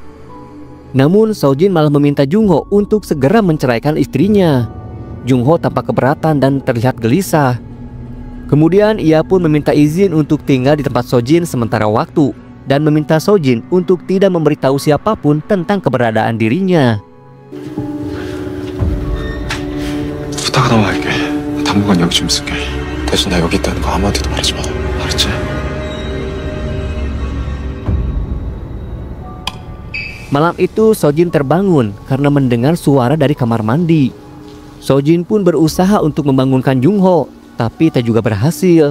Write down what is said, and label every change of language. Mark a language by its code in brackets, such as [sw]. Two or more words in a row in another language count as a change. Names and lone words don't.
[id] Namun Sojin malah meminta Jungho untuk segera menceraikan istrinya. Jungho tampak keberatan dan terlihat gelisah. Kemudian ia pun meminta izin untuk tinggal di tempat Sojin sementara waktu dan meminta Sojin untuk tidak memberitahu siapapun tentang keberadaan dirinya. [ko] 부탁 하나만 할게. 당분간 여기 좀 있을게. 대신 나 여기 있다는 거 아무한테도 말하지 마. 알았지? [id] Malam itu Sojin terbangun karena mendengar suara dari kamar mandi. Sojin pun berusaha untuk membangunkan Jungho, tapi tak juga berhasil.